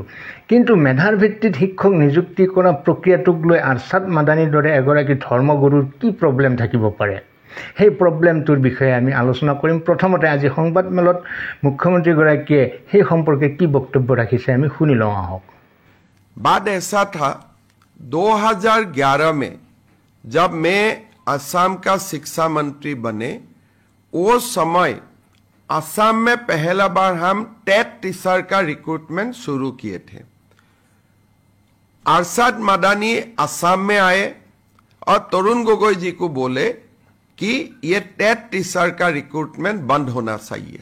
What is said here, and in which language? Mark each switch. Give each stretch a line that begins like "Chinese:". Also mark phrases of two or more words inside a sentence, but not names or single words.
Assamese: কিন্তু মেধাৰ ভিত্তিত শিক্ষক নিযুক্তি কৰা প্ৰক্ৰিয়াটোক লৈ আৰছাদ মাদানীৰ দৰে এগৰাকী ধৰ্মগুৰুৰ কি প্ৰব্লেম থাকিব পাৰে, সেই প্ৰব্লেমটোৰ বিষয়ে আমি আলোচনা কৰিম। প্ৰথমতে আজি সংবাদমেলত মুখ্যমন্ত্ৰীগৰাকীয়ে সেই সম্পৰ্কে কি বক্তব্য ৰাখিছে আমি শুনি লওঁ আহক।
Hindi: बात ऐसा था 2011 में जब मैं असम का शिक्षा मंत्री बने, वो समय असम में पहला बार हम टेट टीचर का रिक्रूटमेंट शुरू किए थे। अरशद मदानी असम में आए और तरुण गोगोई जी को बोले कि ये टेट टीचर का रिक्रूटमेंट बंद होना चाहिए।